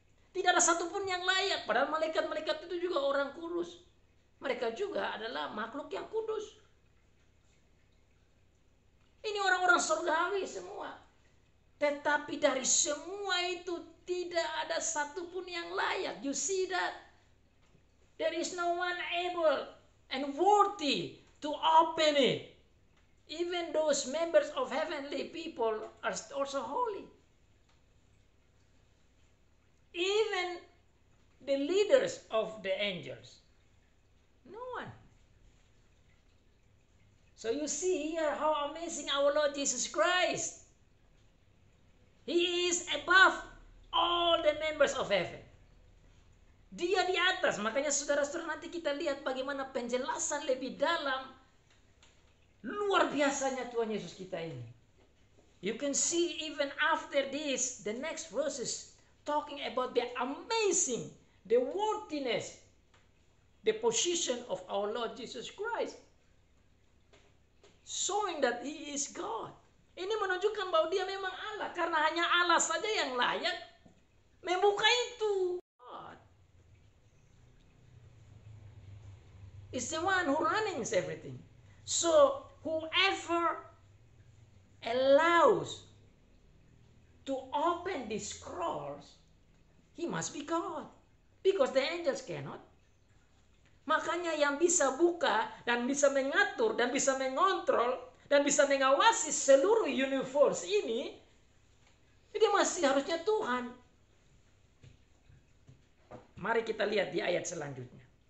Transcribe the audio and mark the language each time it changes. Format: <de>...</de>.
<id>Tidak ada satupun yang layak. Padahal malaikat-malaikat itu juga orang kudus. Mereka juga adalah makhluk yang kudus. Ini orang-orang surgawi semua. Tetapi dari semua itu tidak ada satupun yang layak.</id> <en>You see that? There is no one able and worthy to open it. Even those members of heavenly people are also holy. Even the leaders of the angels. No one. So you see here how amazing our Lord Jesus Christ. He is above all the members of heaven.</en> <id>Dia di atas. Makanya saudara-saudara nanti kita lihat bagaimana penjelasan lebih dalam. Luar biasanya Tuhan Yesus kita ini.</id> <en>You can see even after this, the next verses talking about the amazing, the worthiness, the position of our Lord Jesus Christ. Showing that He is God.</en> <id>Ini menunjukkan bahwa Dia memang Allah. Karena hanya Allah saja yang layak membuka itu.</id> <en>Is the one who runs everything. So whoever allows to open these scrolls, he must be God. Because the angels cannot.</en> <id>Makanya yang bisa buka dan bisa mengatur dan bisa mengontrol dan bisa mengawasi seluruh universe ini, dia masih harusnya Tuhan. Mari kita lihat di ayat selanjutnya.</id>